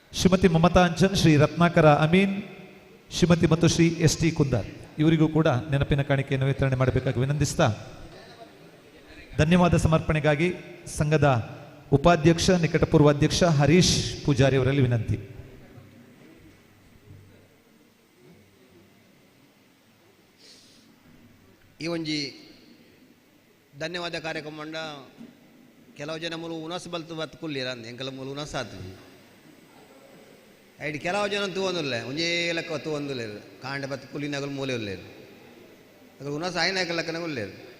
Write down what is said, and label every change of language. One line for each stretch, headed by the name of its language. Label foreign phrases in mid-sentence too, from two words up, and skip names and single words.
Kannada: ಶ್ರೀಮತಿ ಮಮತಾ ಅಂಚನ್, ಶ್ರೀ ರತ್ನಾಕರ ಅಮೀನ್, ಶ್ರೀಮತಿ ಮತ್ತು ಶ್ರೀ ST ಕುಂದಾರ್ ಇವರಿಗೂ ಕೂಡ ನೆನಪಿನ ಕಾಣಿಕೆಯನ್ನು ವಿತರಣೆ ಮಾಡಬೇಕಾಗಿ ವಿನಂತಿಸ್ತಾ, ಧನ್ಯವಾದ ಸಮರ್ಪಣೆಗಾಗಿ ಸಂಘದ ಉಪಾಧ್ಯಕ್ಷ ನಿಕಟಪೂರ್ವ ಅಧ್ಯಕ್ಷ ಹರೀಶ್ ಪೂಜಾರಿ ಅವರಲ್ಲಿ ವಿನಂತಿ.
Tulu: ಈ ಒಂಜಿ ಧನ್ಯವಾದ ಕಾರ್ಯಕ್ರಮ ಕೆಲವು ಜನ ಮೂಲ ಉನಸ್ ಬಲ್ತು ಬತ್ಕುಲ್ಲಿರ ಅಂದ ಎಂಕಲ ಮೂಲ ಉನಸ್ ಆತು ಐಡಿ ಕೆಲವು ಜನ ತೂವೊಂದುಲ್ಲೆ ಒಂಜೇ ಲೆಕ್ಕ ತೂವೊಂದುಲ್ಲೇರು ಕಾಂಡೆ ಬತ್ಕುಲ್ಲಿನಗಲು ಮೂಲೆ ಉಲ್ಲೇರು ಅದ್ರ ಉನಸ್ ಆಯ್ನಾಗ ಲೆಕ್ಕನಾಗ ಉಲ್ಲೇರು.